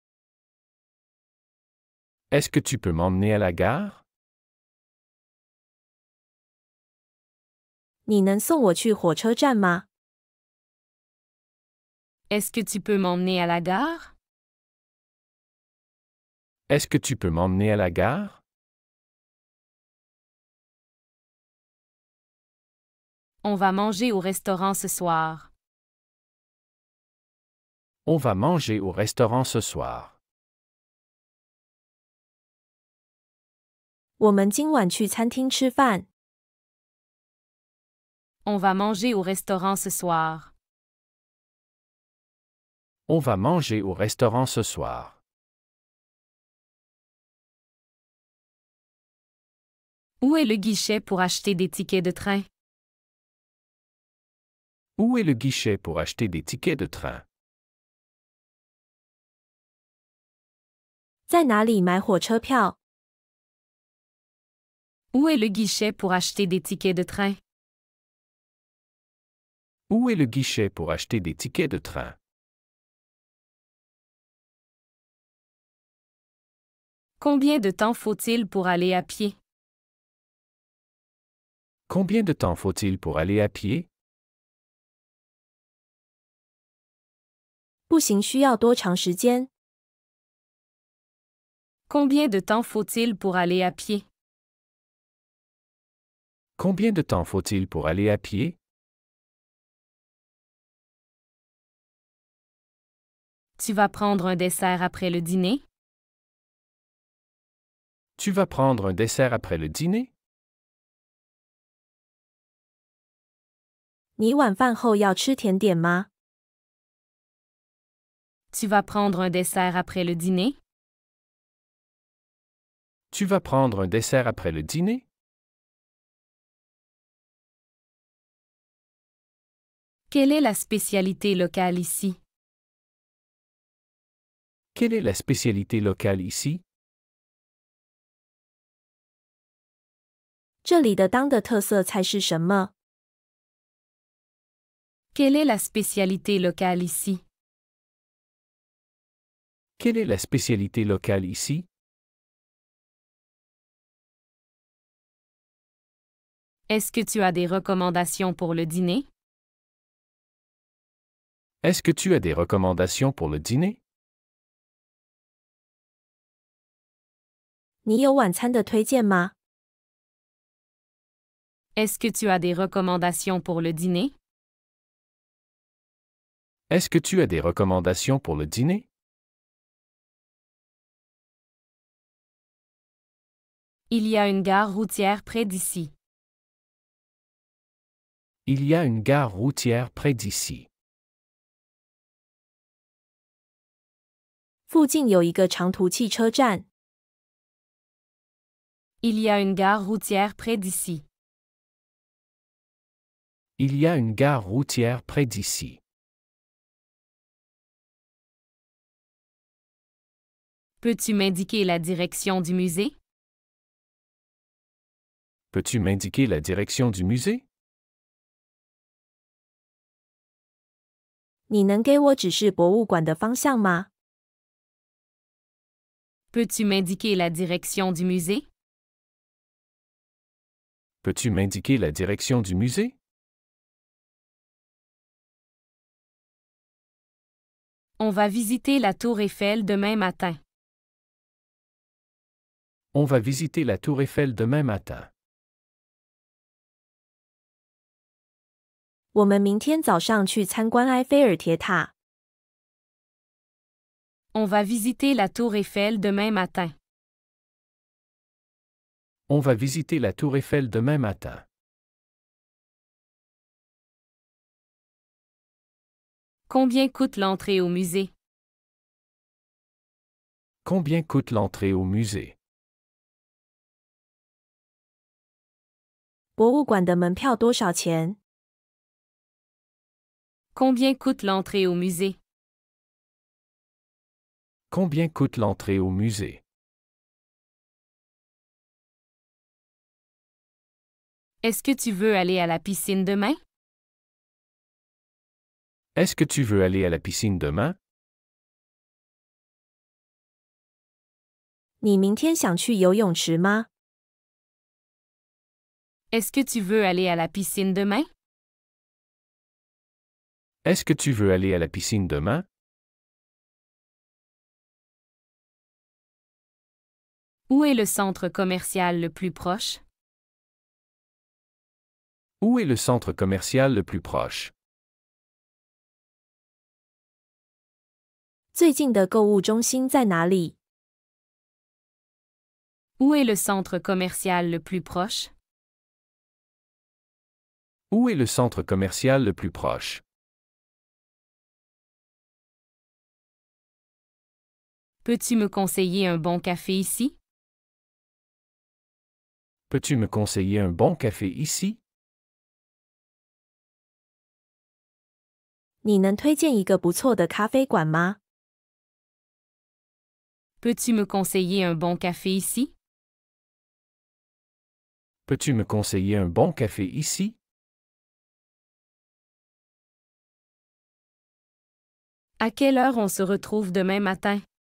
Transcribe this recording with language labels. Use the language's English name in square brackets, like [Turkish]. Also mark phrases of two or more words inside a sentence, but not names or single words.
[French] Est-ce que tu peux m'emmener à la gare? [Chinese] 你能送我去火车站吗？ [French] Est-ce que tu peux m'emmener à la gare? Est-ce que tu peux m'emmener à la gare? On va manger au restaurant ce soir. On va manger au restaurant ce soir. [Chinese] 我们今晚去餐厅吃饭。 [French] On va manger au restaurant ce soir. On va manger au restaurant ce soir. Où est le guichet pour acheter des tickets de train? Où est le guichet pour acheter des tickets de train? [Chinese] 在哪里买火车票？ [French] Où est le guichet pour acheter des tickets de train? Où est le guichet pour acheter des tickets de train? Combien de temps faut-il pour aller à pied? Combien de temps faut-il pour aller à pied? [Chinese] 步行需要多长时间？ [French] Combien de temps faut-il pour aller à pied? Combien de temps faut-il pour aller à pied? Tu vas prendre un dessert après le dîner? Tu vas prendre un dessert après le dîner? [Chinese] 你晚饭后要吃甜点吗？ [French] Tu vas prendre un dessert après le dîner? Tu vas prendre un dessert après le dîner? Quelle est la spécialité locale ici? Quelle est la spécialité locale ici? [Chinese] 这里的当的特色菜是什么？ [French] Quelle est la spécialité locale ici? Quelle est la spécialité locale ici? Est-ce que tu as des recommandations pour le dîner? Est-ce que tu as des recommandations pour le dîner? [Chinese] 你有晚餐的推荐吗？ [French] Est-ce que tu as des recommandations pour le dîner? Est-ce que tu as des recommandations pour le dîner? Il y a une gare routière près d'ici. Il y a une gare routière près d'ici. [Chinese] 附近有一个长途汽车站。 [French] Il y a une gare routière près d'ici. Il y a une gare routière près d'ici. Peux-tu m'indiquer la direction du musée? Peux-tu m'indiquer la direction du musée? [Chinese] 你能给我指示博物馆的方向吗？ [French] Peux-tu m'indiquer la direction du musée? Peux-tu m'indiquer la direction du musée? On va visiter la tour Eiffel demain matin. On va visiter la tour Eiffel demain matin. [Chinese] 我们明天早上去参观埃菲尔铁塔。 [French] On va visiter la tour Eiffel demain matin. On va visiter la tour Eiffel demain matin. Combien coûte l'entrée au musée? Combien coûte l'entrée au musée? [Chinese] 博物馆的门票多少钱？ [French] Combien coûte l'entrée au musée? Combien coûte l'entrée au musée? Est-ce que tu veux aller à la piscine demain? Est-ce que tu veux aller à la piscine demain? [Chinese] 你明天想去游泳池吗？ [French] Est-ce que tu veux aller à la piscine demain? Est-ce que tu veux aller à la piscine demain? Où est le centre commercial le plus proche? Où est le centre commercial le plus proche? [Chinese] 最近的购物中心在哪里？ [French] Où est le centre commercial le plus proche? Où est le centre commercial le plus proche? Peux-tu me conseiller un bon café ici? Peux-tu me conseiller un bon café ici? [Chinese] 你能推荐一个不错的咖啡馆吗？ [French] Peux-tu me conseiller un bon café ici? Peux-tu me conseiller un bon café ici? À quelle heure on se retrouve demain matin?